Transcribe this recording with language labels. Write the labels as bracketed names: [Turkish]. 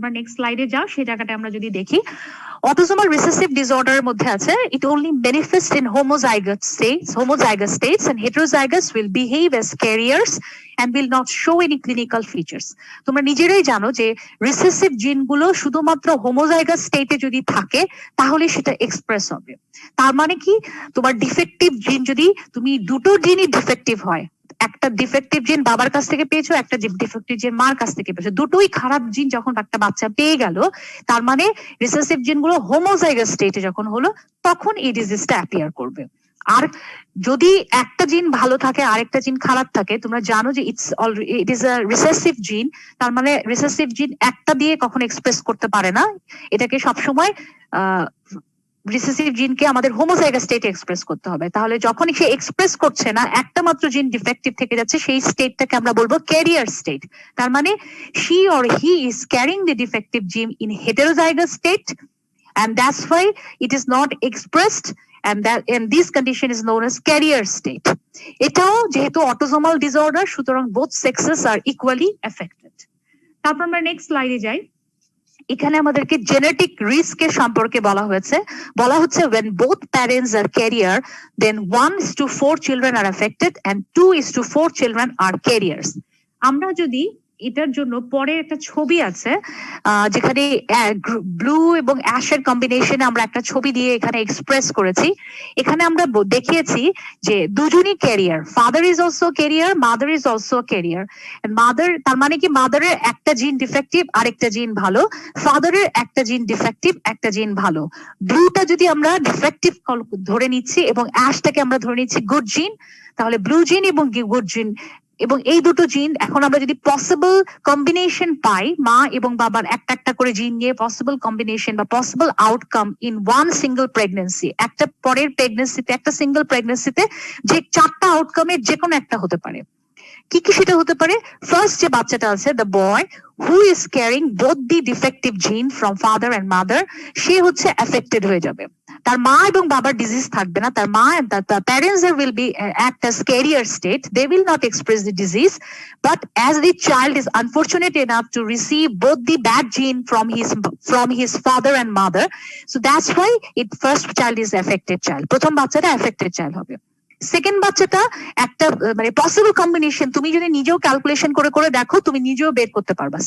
[Bangla] তোমরা নেক্সট স্লাইডে যাও, সেই জায়গাটা আমরা যদি দেখি, অটোজোমাল রিসেসিভ ডিসঅর্ডারের মধ্যে আছে [English] It only manifests in homozygous states and heterozygous will behave as carriers and will not show any clinical features. [Bangla] তোমরা নিজেরাই জানো যে রিসেসিভ জিনগুলো শুধুমাত্র হোমোজাইগাস স্টেটে যদি থাকে তাহলে সেটা এক্সপ্রেস হবে। তার মানে কি, তোমার ডিফেক্টিভ জিন যদি তুমি দুটো জিনই ডিফেক্টিভ হয়, একটা ডিফেক্টিভ জিন বাবার কাছ থেকে পেয়েছো, একটা ডিফেক্টিভ জিন মার কাছ থেকে পেয়েছো, দুটোই খারাপ জিন যখন একটা বাচ্চা পেয়ে গেল, তার মানে রিসেসিভ জিনগুলো হোমোজাইগাস স্টেটে যখন হলো তখন এই ডিজিজটা অ্যাপিয়ার করবে। আর যদি একটা জিন ভালো থাকে আরেকটা জিন খারাপ থাকে, তোমরা জানো যে [English] it is a recessive gene, [Bangla] তার মানে রিসেসিভ জিন একটা দিয়ে কখনো এক্সপ্রেস করতে পারে না, এটাকে সবসময় রিসেসিভ জিনকে আমাদের হোমোজাইগাস স্টেটে এক্সপ্রেস করতে হবে। তাহলে যখন সে এক্সপ্রেস করছে না, একটা মাত্র জিন ডিফেক্টিভ থেকে যাচ্ছে, সেই স্টেটটাকে আমরা বলবো ক্যারিয়ার স্টেট। তার মানে [English] she or he is carrying the defective gene in heterozygous state and that's why it is not expressed and this condition is known as carrier state. [Bangla] এটাও যেহেতু অটোজোমাল ডিসঅর্ডার, সুতরাং [English] both sexes are equally affected. [Bangla] তারপর আমরা next স্লাইডে যাই। এখানে আমাদেরকে genetic রিস্কের সম্পর্কে বলা হচ্ছে [English] when both parents are carrier then 1:4 children are affected and 2:4 children are carriers. [Bangla] আমরা যদি এটার জন্য পরে একটা ছবি আছে যেখানে ব্লু এবং অ্যাশের কম্বিনেশনে আমরা একটা ছবি দিয়ে এখানে এক্সপ্রেস করেছি। এখানে আমরা দেখিয়েছি যে দুজনই career, [English] father is also carrier, [Bangla] mother is also career. Mother তার মানে কি মাদারের একটা জিন ডিফেক্টিভ আরেকটা জিন ভালো, ফাদারের একটা জিন ডিফেক্টিভ একটা জিন ভালো। ব্লুটা যদি আমরা ডিফেক্টিভ ধরে নিচ্ছি এবং অ্যাশটাকে আমরা ধরে নিচ্ছি গুড জিন, তাহলে ব্লু জিন এবং গুড জিন এবং এই দুটো জিন এখন আমরা যদি পসিবল কম্বিনেশন পাই, মা এবং বাবার একটা একটা করে জিন নিয়ে পসিবল কম্বিনেশন বা [English] possible outcome in one single pregnancy, [Bangla] একটা পরের প্রেগনেন্সিতে একটা সিঙ্গল প্রেগনেন্সিতে যে চারটা আউটকামের যে কোনো একটা হতে পারে। কি কি সেটা হতে পারে? ফার্স্ট যে বাচ্চাটা আছে [English] the boy who is carrying both the defective gene from father and mother, [Bangla] সে হচ্ছে এফেক্টেড হয়ে যাবে। তার মা এবং বাবার ডিজিজ থাকবে না, তার মা [English] the parents will be act as carrier state, they will not express the disease, but as the child is unfortunate enough to receive both the bad gene from his father and mother, so that's why it first child is affected child, [Bangla] প্রথম বাচ্চাটা [English] affected child হবে। [Bangla] Second বাচ্চাটা একটা মানে possible combination, তুমি যদি নিজেও calculation করে করে দেখো তুমি নিজেও বের করতে পারবা।